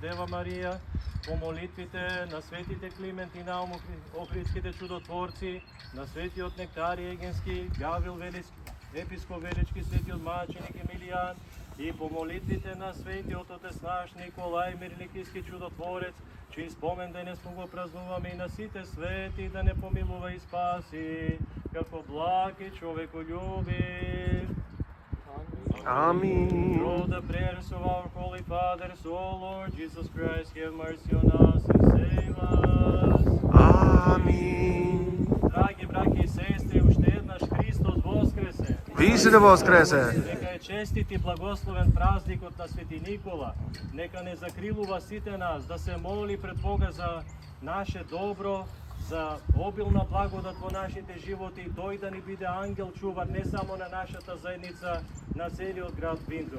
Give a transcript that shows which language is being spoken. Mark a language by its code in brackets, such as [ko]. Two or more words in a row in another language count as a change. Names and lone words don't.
[mk] Дева Марија, по молитвите на светите Климент и Наум, Охридските чудотворци, на светиот Нектарий Егенски, Гаврил Велички, Епископ Велички, светиот маченик Емилијан, и по молитвите на светиот Отец наш Николај Мирликиски чудотворец, чиј спомен денес му го празнуваме, и на сите свети да не помилува и спаси, како благ и човеколюбив. [en] Amen. Through the prayers of our Holy Father, so Lord Jesus Christ, have mercy on us and save us. Amen. [mk] Драги браќи и сестри, уште еднаш Христос воскресе. Вистина воскресе. Нека е честит и благословен празникот на Свети Никола. Нека не закрилува сите нас да се моли пред Бога за наше добро, за обилна благодат во нашите животи, и тој да ни биде ангел чувар не само на нашата заедница, на целиот град Виндзор.